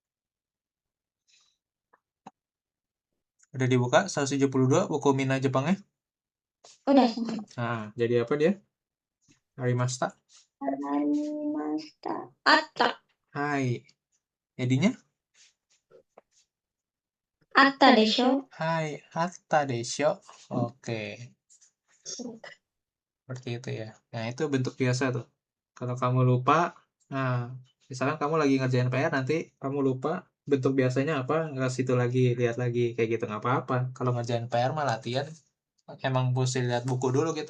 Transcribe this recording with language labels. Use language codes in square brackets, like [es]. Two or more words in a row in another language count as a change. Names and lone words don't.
[id] Udah dibuka 172 buku Mina Jepangnya? Udah. Nah, jadi apa dia? Arimashita. [ja] Atta. [id] Hai. Jadinya? [ja] あったでしょ. はい、あったでしょ. [id] Oke. Seperti itu ya. Nah, itu bentuk biasa tuh. Kalau kamu lupa, nah, misalkan kamu lagi ngerjain PR, nanti kamu lupa bentuk biasanya apa, nggak situ lagi, lihat lagi, kayak gitu, nggak apa-apa. Kalau ngerjain PR mah latihan, emang mesti lihat buku dulu kita.